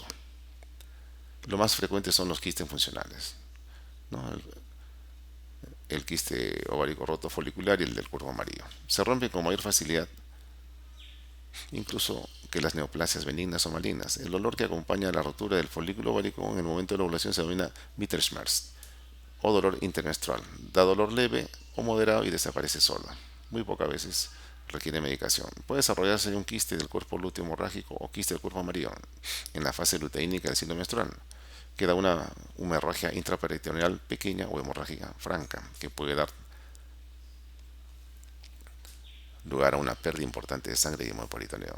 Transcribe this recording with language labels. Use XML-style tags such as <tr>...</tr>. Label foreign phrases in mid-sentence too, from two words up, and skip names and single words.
<es>Lo más frecuente son los quistes funcionales, ¿no? El quiste ovárico roto folicular y el del cuerpo amarillo. Se rompen con mayor facilidad, incluso que las neoplasias benignas o malignas. El dolor que acompaña a la rotura del folículo ovárico en el momento de la ovulación se denomina Mittelschmerz o dolor intermenstrual. Da dolor leve o moderado y desaparece solo. Muy pocas veces requiere medicación. Puede desarrollarse un quiste del cuerpo lúteo hemorrágico o quiste del cuerpo amarillo en la fase luteínica del ciclo menstrual. Queda una hemorragia intraperitoneal pequeña o hemorrágica franca que puede dar lugar a una pérdida importante de sangre y hemoperitoneo.</es>